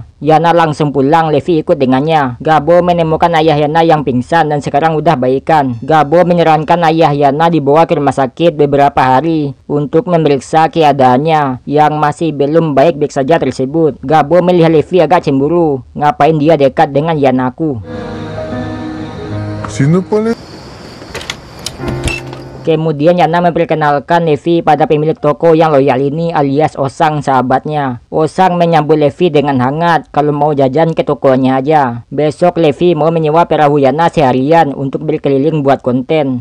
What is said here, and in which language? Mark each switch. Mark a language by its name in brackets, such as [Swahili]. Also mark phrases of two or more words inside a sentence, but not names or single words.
[Indonesian] Yana langsung pulang, Levi ikut dengannya. Gabo menemukan ayah Yana yang pingsan dan sekarang udah baikan. Gabo menyarankan ayah Yana dibawa ke rumah sakit beberapa hari untuk memeriksa keadaannya yang masih belum baik-baik saja tersebut. Gabo melihat Levi agak cemburu. Ngapain dia dekat dengan Yanaku? [Filipino] Sino pala? [Indonesian] Kemudian Yana memperkenalkan Levi pada pemilik toko yang loyal ini alias Osang sahabatnya. Osang menyambut Levi dengan hangat kalau mau jajan ke tokonya aja. Besok Levi mau menyewa perahu Yana seharian untuk berkeliling buat konten.